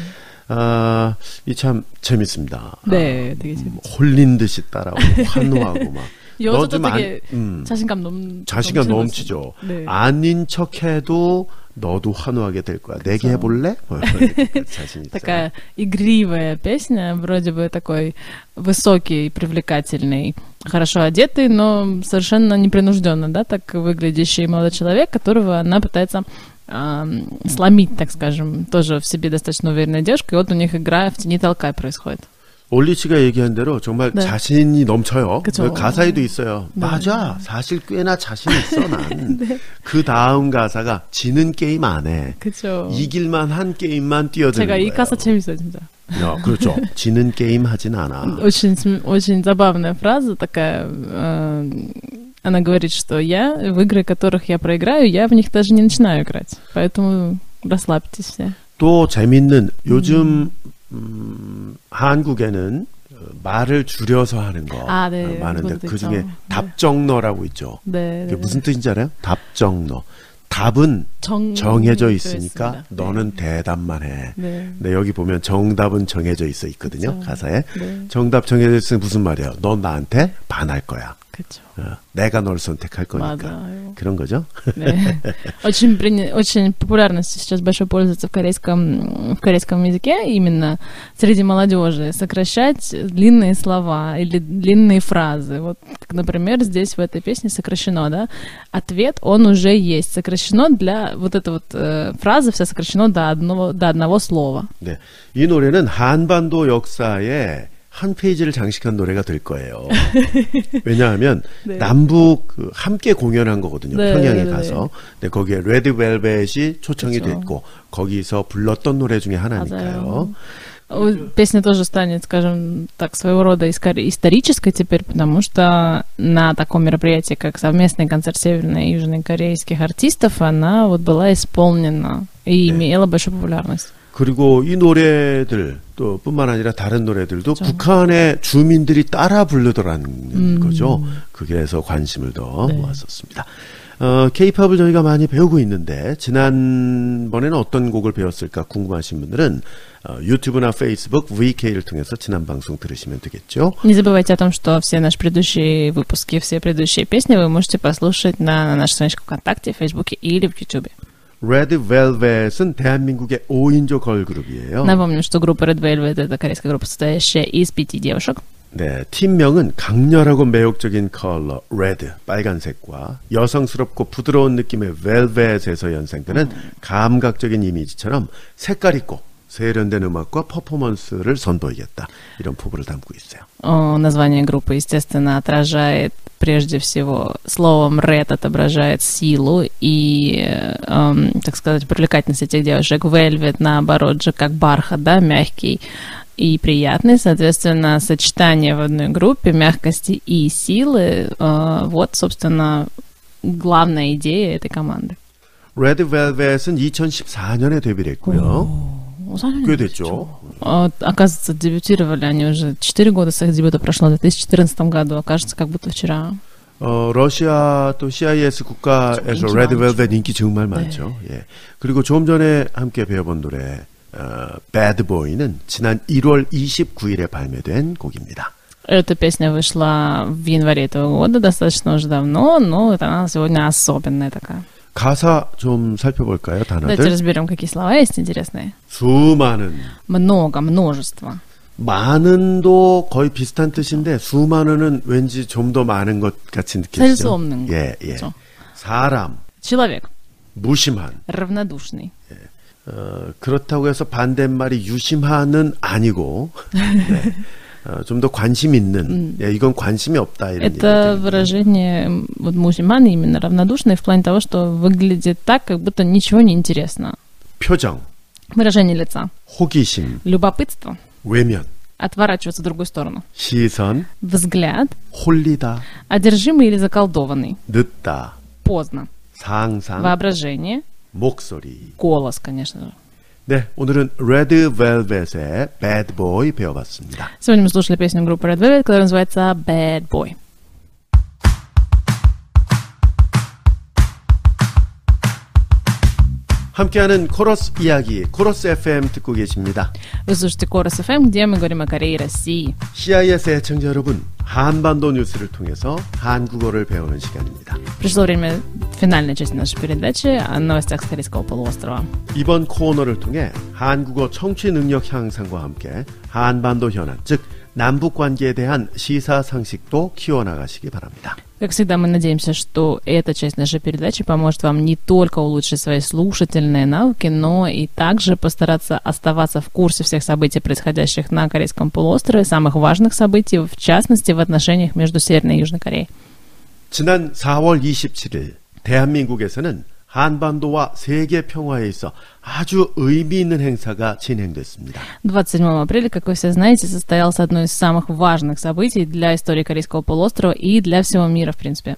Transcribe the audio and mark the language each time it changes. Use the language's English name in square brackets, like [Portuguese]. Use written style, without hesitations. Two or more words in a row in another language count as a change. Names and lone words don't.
[Korean] 이 참 재밌습니다. 네, 되게 재밌어요. 홀린 듯이 따라오고 환호하고 막. 여자도 좀 되게 자신감 자신감 넘치는 넘치죠. 것 같아요. 네. 아닌 척해도 너도 환호하게 될 거야. 내기 해볼래? 자신 있어. [Russian] Такая игривая песня, вроде бы такой высокий, привлекательный, хорошо одетый, но совершенно непринужденно, да, так выглядящий молодой человек, которого она пытается сломить, так скажем, тоже в себе достаточно уверенная девушка, и вот у них игра в «Тяни толкай» происходит. [Korean] 올리 씨가 얘기한 대로 정말 네. 자신이 넘쳐요. 그쵸. 가사에도 있어요. 네. 맞아. 사실 꽤나 자신 있어 난. 네. 그 다음 가사가 지는 게임 안 해. 그쵸. 이길만 한 게임만 뛰어드는 제가 거예요. 이 가사 재밌어요, 진짜. 그렇죠. 지는 게임 하진 않아. [Russian] Очень забавная фраза такая. Она говорит, что я в игры, которых я проиграю, я в них даже не начинаю играть. Поэтому расслабьтесь все. [Korean] 또 재밌는 요즘 한국에는 말을 줄여서 하는 거 네. 많은데 그것도 그 중에 있죠. 답정너라고 있죠. 네. 그게 무슨 뜻인지 알아요? 답정너. 답은 정해져 있으니까 너는 대답만 해. 네. 근데 여기 보면 정답은 정해져 있거든요. 그쵸. 가사에. 네. 정답 정해져 있으면 무슨 말이에요? 넌 나한테 반할 거야. 그쵸. 내가 널 선택할 거니까. 맞아요. 그런 거죠. 네. [Russian] Очень популярностью сейчас большой пользуется в корейском языке, именно среди молодежи, сокращать длинные слова или длинные фразы. Вот, как, например, здесь в этой песне сокращено, да? Ответ, он уже есть. Сокращено для вот эта вот фраза вся сокращено до одного слова. [Korean] 네. 이 노래는 한반도 역사에 한 페이지를 장식한 노래가 될 거예요. 왜냐하면 네. 남북 함께 공연한 거거든요. 네, 평양에 네, 가서. 근데 거기에 레드벨벳이 초청이 그렇죠. 됐고 거기서 불렀던 노래 중에 하나니까요. [Russian] Песня тоже станет, скажем так, своего рода исторической теперь, потому что на таком мероприятии, как совместный концерт северной и южнокорейских артистов, она вот была исполнена и имела большую популярность. [Korean] 그리고 이 노래들 또 뿐만 아니라 다른 노래들도 북한의 주민들이 따라 부르더라는 거죠. 그게서 관심을 더 모았었습니다. K-팝을 저희가 많이 배우고 있는데 지난번에는 어떤 곡을 배웠을까 궁금하신 분들은 유튜브나 페이스북, VK를 통해서 지난 방송 들으시면 되겠죠. [Russian] Не забывайте о том, что все наши предыдущие выпуски, все предыдущие песни вы можете послушать на нашей страничке ВКонтакте, Фейсбуке или в Ютубе. [Korean] Red Velvet은 대한민국의 5인조 걸그룹이에요. [Russian] Напомню, что группа Red Velvet — это корейская группа, состоящая из 5 девушек. [Korean] 네, 팀명은 강렬하고 매혹적인 컬러 레드, 빨간색과 여성스럽고 부드러운 느낌의 벨벳에서 연상되는 감각적인 이미지처럼 색깔 있고 세련된 음악과 퍼포먼스를 선보이겠다. 이런 포부를 담고 있어요. [Russian] Название группы, естественно, отражает прежде всего, словом Red отображает силу и, так сказать, привлекательность этих девушек. Velvet, наоборот же, как бархат, да, мягкий и приятный. Соответственно, сочетание в одной группе мягкости и силы, вот, собственно, главная идея этой команды. [Korean] Red Velvet은 2014년에 데뷔를 했고요. 꽤 됐죠. [Russian] Оказывается, дебютировали они уже 4 года с их дебюта прошло, в 2014 году. Окажется, как будто вчера. [Korean] 러시아 또 CIS 국가에서 Red Velvet 인기 정말 많죠. 예. 그리고 조금 전에 함께 배워본 노래 Bad Boy는 지난 1월 29일에 발매된 곡입니다. [Russian] Эта песня вышла в январе этого года, достаточно уже давно, но она сегодня особенная такая. [Korean] 가사 좀 살펴볼까요, 단어들? [Russian] Давайте разберем, какие слова есть интересные. [Korean] 수많은. [Russian] Много, множество. [Korean] 많은도 거의 비슷한 뜻인데 수많은은 왠지 좀 더 많은 것 같이 느껴지죠. 셀 수 없는 거. 예, 예. 그렇죠. 사람. [Russian] Человек. [Korean] 무심한. [Russian] Равнодушный. [Korean] 예. 그렇다고 해서 반대말이 유심한은 아니고 네. 좀 더 관심 있는, 이건 관심이 없다 이런 [Russian] Это выражение вот мусульман именно равнодушный в плане того, что выглядит так, как будто ничего не интересно. [Korean] 표정, [Russian] Выражение лица. [Korean] 호기심, [Russian] Любопытство. [Korean] 외면, [Russian] Отворачиваться в другую сторону. [Korean] 시선, [Russian] Взгляд. [Korean] 홀리다, [Russian] Одержимый или заколдованный. [Korean] 늦다, [Russian] Поздно. [Korean] 상상, [Russian] Воображение. [Korean] 목소리. [Russian] Голос, конечно же. [Korean] 네, 오늘은 Red Velvet의 Bad Boy 배워봤습니다. [Russian] Сегодня мы слушали песню группы Red Velvet, которая называется Bad Boy. [Korean] 함께하는 코러스 이야기, 코러스 FM 듣고 계십니다. [Russian] Вы слушаете Корос FM, где мы говорим о Корее и России. [Korean] CIS 애청자 여러분, 한반도 뉴스를 통해서 한국어를 배우는 시간입니다. [Russian] Пришло время финальной части нашей передачи о новостях с Корейского полуострова. [Korean] 이번 코너를 통해 한국어 청취 능력 향상과 함께 한반도 현안, 즉 남북 관계에 대한 시사상식도 키워나가시기 바랍니다. [Russian] Как всегда, мы надеемся, что эта часть нашей передачи поможет вам не только улучшить свои слушательные навыки, но и также постараться оставаться в курсе всех событий, происходящих на Корейском полуострове, самых важных событий, в частности, в отношениях между Северной и Южной Кореей. [Korean] 지난 4월 27일 대한민국에서는 한반도와 세계 평화에 있어 아주 의미 있는 행사가 진행됐습니다. [Russian] 27 апреля, как вы все знаете, состоялось одно из самых важных событий для истории Корейского полуострова и для всего мира, в принципе.